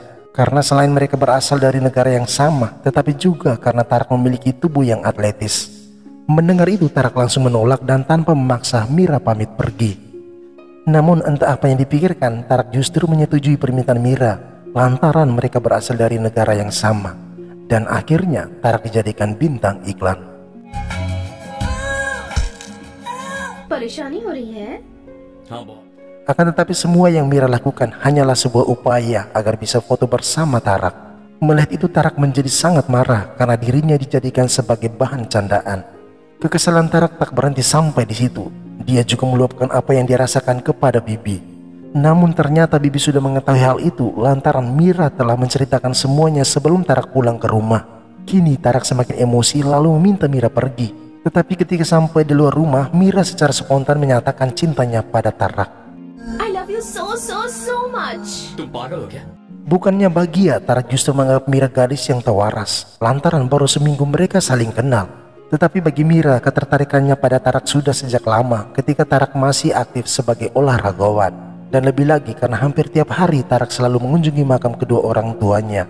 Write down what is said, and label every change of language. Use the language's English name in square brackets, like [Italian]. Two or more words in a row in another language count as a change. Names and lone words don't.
[Indonesian] Karena selain mereka berasal dari negara yang sama, tetapi juga karena Tarak memiliki tubuh yang atletis. Mendengar itu Tarak langsung menolak dan tanpa memaksa Mira pamit pergi. Namun entah apa yang dipikirkan, Tarak justru menyetujui permintaan Mira lantaran mereka berasal dari negara yang sama. Dan akhirnya Tarak dijadikan bintang iklan. [Hindi] परेशानी हो रही है? हाँ बहुत। [Indonesian] Akan tetapi semua yang Mira lakukan hanyalah sebuah upaya agar bisa foto bersama Tarak. Melihat itu Tarak menjadi sangat marah karena dirinya dijadikan sebagai bahan candaan. Kekesalan Tarak tak berhenti sampai di situ. Dia juga meluapkan apa yang dia rasakan kepada Bibi. Namun ternyata Bibi sudah mengetahui hal itu lantaran Mira telah menceritakan semuanya sebelum Tarak pulang ke rumah. Kini Tarak semakin emosi lalu meminta Mira pergi. Tetapi ketika sampai di luar rumah, Mira secara spontan menyatakan cintanya pada Tarak. [English] I love you so much. [Hindi] तुम पागल हो क्या? [Indonesian] Bukannya bahagia, Tarak justru menganggap Mira gadis yang tak waras lantaran baru seminggu mereka saling kenal. Tetapi bagi Mira, ketertarikannya pada Tarak sudah sejak lama ketika Tarak masih aktif sebagai olahragawan. Dan lebih lagi karena hampir tiap hari Tarak selalu mengunjungi makam kedua orang tuanya.